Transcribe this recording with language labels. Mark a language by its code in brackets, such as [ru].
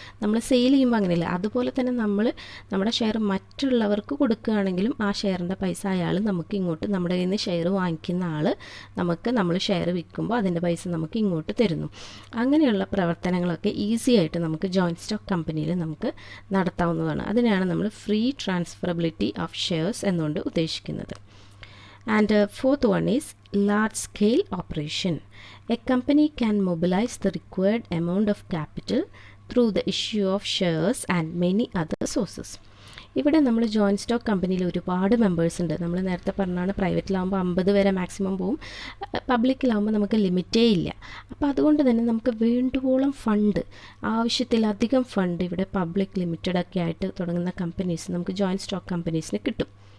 [ml] നമ്മൾ സെയിൽ ചെയ്യുമ്പോൾ അങ്ങനെയല്ല. അതുപോലെ തന്നെ നമ്മൾ നമ്മുടെ ഷെയർ മറ്റുള്ളവർക്ക് കൊടുക്കുകയാണെങ്കിലും ആ ഷെയറിൻ്റെ പൈസ അയാൾ നമുക്ക് ഇങ്ങോട്ട്, നമ്മുടെ കയ്യിൽ നിന്ന് ഷെയർ വാങ്ങിക്കുന്ന ആൾ നമുക്ക് നമ്മൾ ഷെയർ വിൽക്കുമ്പോൾ അതിൻ്റെ പൈസ നമുക്ക് ഇങ്ങോട്ട് തരുന്നു. അങ്ങനെയുള്ള പ്രവർത്തനങ്ങളൊക്കെ ഈസി ആയിട്ട് നമുക്ക് ജോയിൻറ്റ് സ്റ്റോക്ക് കമ്പനിയിൽ നമുക്ക് നടത്താവുന്നതാണ്. അതിനാണ് നമ്മൾ ഫ്രീ ട്രാൻസ്ഫറബിലിറ്റി ഓഫ് ഷെയർസ് എന്നുകൊണ്ട് ഉദ്ദേശിക്കുന്നത്. [en] And fourth one is large scale operation. A company can mobilize the required amount of capital through the issue of shares and many other sources. [ml] ഇവിടെ നമ്മൾ joint stock കമ്പനിയിൽ ഒരുപാട് members ഉണ്ട്. നമ്മൾ നേരത്തെ പറഞ്ഞാണ് പ്രൈവറ്റിലാകുമ്പോൾ 50 വരെ മാക്സിമം പോവും, പബ്ലിക്കിലാകുമ്പോൾ നമുക്ക് ലിമിറ്റേ ഇല്ല. അപ്പോൾ അതുകൊണ്ട് തന്നെ നമുക്ക് വേണ്ടുവോളം ഫണ്ട്, ആവശ്യത്തിലധികം ഫണ്ട് ഇവിടെ പബ്ലിക് ലിമിറ്റഡൊക്കെ ആയിട്ട് തുടങ്ങുന്ന കമ്പനീസ് നമുക്ക് ജോയിൻറ്റ് സ്റ്റോക്ക് കമ്പനീസിന് കിട്ടും.